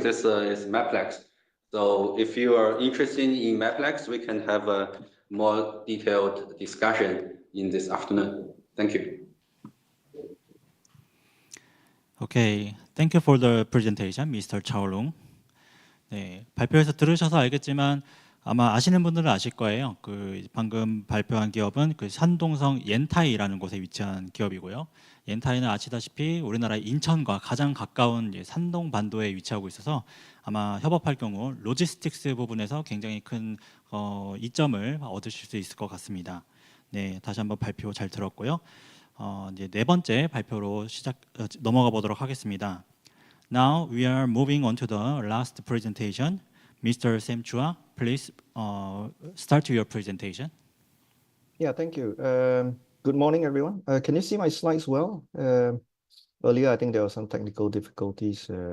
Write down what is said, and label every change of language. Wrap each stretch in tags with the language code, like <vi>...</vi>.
<en>This is Maplex. So if you are interested in Maplex, we can have a more detailed discussion in this afternoon. Thank you. Okay, thank you for the presentation, Mr. Chaolong.</en> <ko>네, 발표에서 들으셔서 알겠지만 아마 아시는 분들은 아실 거예요. 그 방금 발표한 기업은 그 산동성 옌타이라는 곳에 위치한 기업이고요. 옌타이는 아시다시피 우리나라 인천과 가장 가까운 산동 반도에 위치하고 있어서 아마 협업할 경우 로지스틱스 부분에서 굉장히 큰 이점을 얻으실 수 있을 것 같습니다. 네, 다시 한번 발표 잘 들었고요. 이제 4번째 발표로 넘어가 보도록 하겠습니다.</ko> <en>Now we are moving on to the last presentation. Mr. Sam Chua, please start your presentation. Yeah, thank you. Good morning, everyone. Can you see my slides well? Earlier, I think there were some technical difficulties.</en>